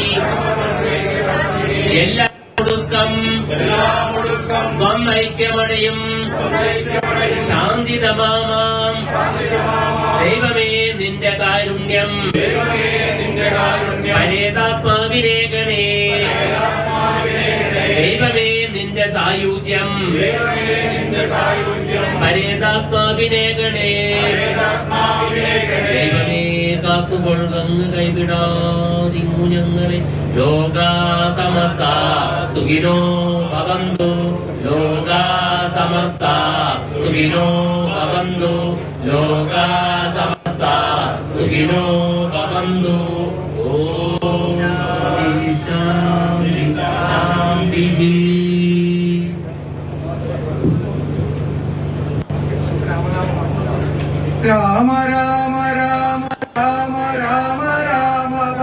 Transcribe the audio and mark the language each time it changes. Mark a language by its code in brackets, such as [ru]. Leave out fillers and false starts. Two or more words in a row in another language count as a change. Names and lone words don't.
[ml] എല്ലാ ഒടുക്കം വന്നൈക്യമടയും ശാന്തിതമാമാം ദൈവമേ നിന്റെ കാരുണ്യം പരേതാത്മാവിനേകണേ. ദൈവമേ നിന്റെ സായുജ്യം പരേതാത്മാവിനേകണേ. ദൈവമേ കാത്തുകൊള്ളങ്ങ് കൈവിടാതിങ്ങു ഞങ്ങളെ. [sa] ലോകാ സമസ്ത സുഖിനോ ഭവന്തു. ലോകാ സമസ്ത സുഖിനോ ഭവന്തു. ലോകാ സമസ്ത സുഖിനോ ഭവന്തു. ഓം ശാന്തി ശാന്തി. രാമ രാമ രാമ രാമ രാമ രാമ